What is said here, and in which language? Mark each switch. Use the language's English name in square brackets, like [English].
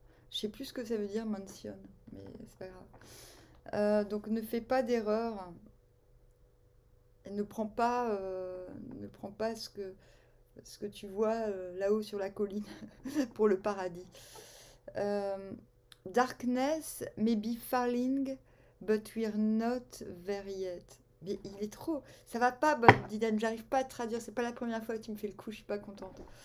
[French] Je sais plus ce que ça veut dire mansion, mais c'est pas grave. Donc ne fais pas d'erreur. Ne prends pas ce que tu vois là-haut sur la colline pour le paradis. [English] Darkness may be falling, but we're not there yet. [French] Mais il est trop... Ça va pas, Bob Dylan, j'arrive pas à te traduire. C'est pas la première fois que tu me fais le coup, je suis pas contente.